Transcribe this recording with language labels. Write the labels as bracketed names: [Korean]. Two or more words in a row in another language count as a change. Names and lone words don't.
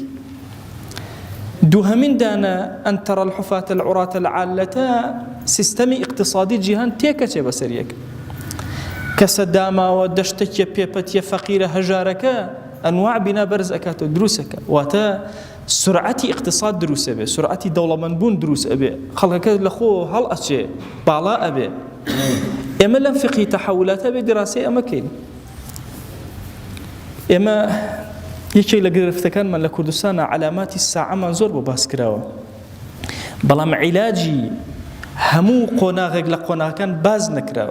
[Central Kurdish] دووهەمین دانە [Arabic] ئەن تەرە الحوفاة العراة العالة [Central Kurdish] سیستەمی اقتصادی جیهان تێکەچێ بەسەر یەک. کەسە داماوە دەشتێکیە پێپەتیە فەقیرە هەژارەکە ئەنواع بینا بەرز ئەکاتەوە دروستەکە. واتە سرعتی اقتصاد دروس أبي سرعتی دەوڵەمەندبوون دروس أبي خەڵکەکە لەخۆ هەڵ ئەچێ باڵا ئەبێ. ئێمە لەم فقهی تەحولاتە بێ دراسی ئەمە کەین. ئێمە یەکێک لە گرفتەکانمان لە کوردستانە علاماتی ساعەمان زۆر بۆ باس کراوە، بەڵام عیلاجی هەموو قۆناغێک لە قۆناغەکان باز نەکراوە.